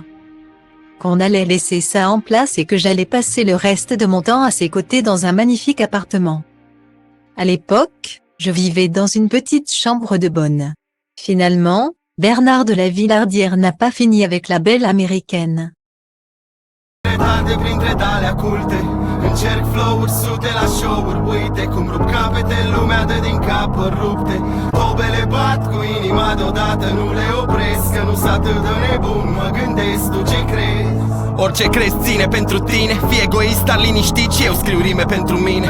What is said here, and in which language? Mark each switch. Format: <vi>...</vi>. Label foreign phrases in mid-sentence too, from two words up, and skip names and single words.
<fr>Qu'on allait laisser ça en place et que j'allais passer le reste de mon temps à ses côtés dans un magnifique appartement. À l'époque, je vivais dans une petite chambre de bonne. » Finalement, Bernard de la Villardière n'a pas fini avec la belle américaine.</fr> <ro>Încerc flow-uri, sute la show-uri, uite cum rup capete, lumea dă din capări rupte. Tobele bat cu inima deodată, nu le opresc, că nu s atât de nebun, mă gândesc, tu ce crezi? Orice crezi ține pentru tine, fii egoist, dar liniștit și eu scriu rime pentru mine.</ro>